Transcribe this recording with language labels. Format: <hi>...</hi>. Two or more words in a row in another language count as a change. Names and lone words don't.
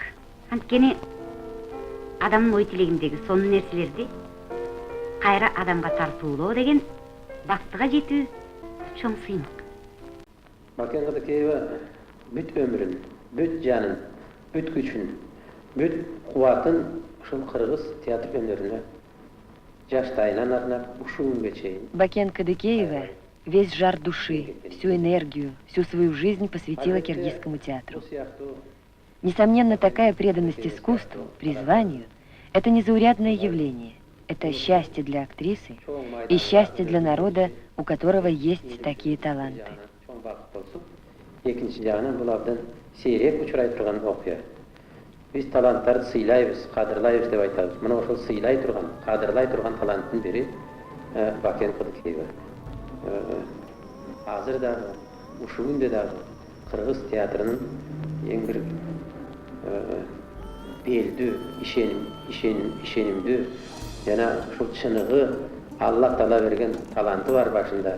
<ky>Анткени адамдын ой тилегиндеги сонун нерселерди кайра адамга тартуулоо деген бактыга жетүү чоң сыймык. Бакен Кыдыкеева бүт өмүрүн, бүт жанын, бүт күчүн, бүт кубатын ушул кыргыз театр өнөрүнө жаштайынан арнап ушул күнгө чейин.</ky> <ru>Бакен Кыдыкеева весь жар души, всю энергию, всю свою жизнь посвятила киргизскому театру. Несомненно, такая преданность искусству, призванию – это незаурядное явление. Это счастье для актрисы и счастье для народа, у которого есть такие таланты.</ru> <ky>Экинчи жагынан бул абдан сейрек учурай турган окуя. Биз таланттарды сыйлайбыз, кадырлайбыз деп айтабыз. Мына ошол сыйлай турган, кадырлай турган таланттын бири Бакен Кыдыкеева. Азыр дагы, ушул күндө дагы кыргыз театрынын эң бир белдүү, ишенимдүү жана ушул чыныгы Алла Таала берген таланты бар башында.</ky>